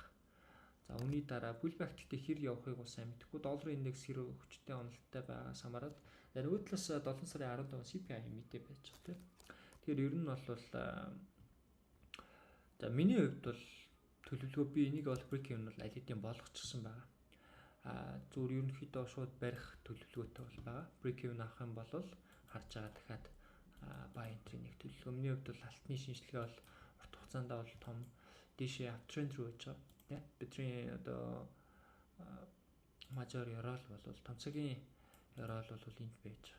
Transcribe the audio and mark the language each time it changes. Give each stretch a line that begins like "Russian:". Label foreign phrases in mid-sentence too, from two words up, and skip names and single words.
Mongolian: За үүний дараа pullback гэхдээ хэр явахыг бол сайн мэдэхгүй. Долларын индекс хэр хүчтэй уналттай байгаас хамаарат нөгөө талаас 7 сарын 15 CPI мэдээ байж байгаа тийм. Тэгэхээр ер нь бол за миний хувьд бол төлөвлөгөө би энийг бол
English: break even
Mongolian: бол аль хэдийн болгочихсон байгаа. Зүгээр ерөнхийдөө шууд барих төлөвлөгөөтэй бол байгаа.
English: Break even
Mongolian: авах юм бол харж байгаа дахиад
English: buy entry
Mongolian: нэг төлөвлөгөө. Миний хувьд бол алтны шинжилгээ бол урт хугацаанд бол том дээшээ uptrend руу байж байгаа. Бидний одоо major ярал бол том цагийн ярал бол энд байж байгаа.